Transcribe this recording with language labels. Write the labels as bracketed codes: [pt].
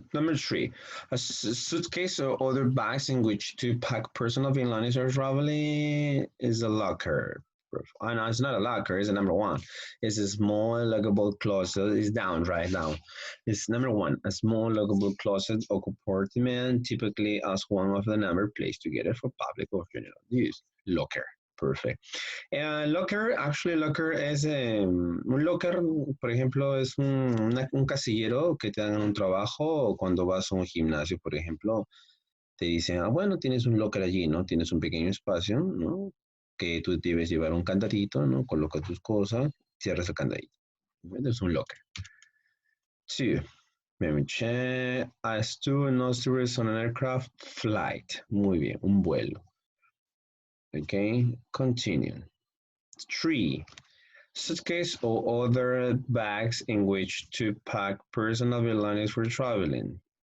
[en] Number 3, a suitcase or other bags in which to pack personal belongings or traveling is a locker. I know it's not a locker. It's a number 1. It's a small luggable closet. It's down, right down. It's number 1. A small luggable closet or compartment, typically as one of the number placed together for public or general use. Locker. Perfect. [es] Locker, actually, locker es un locker, por ejemplo, es un casillero que te dan en un trabajo o cuando vas a un gimnasio, por ejemplo, te dicen, ah, bueno, tienes un locker allí, ¿no? Tienes un pequeño espacio, ¿no? Que tú debes llevar un candadito, ¿no? Coloca tus cosas, cierras el candadito. Es un locker. 2. [en] Let me check. A student or tourist on an aircraft flight. [es] Muy bien, un vuelo. [en] Okay, continue. 3. Suitcase or other bags in which to pack personal belongings for traveling.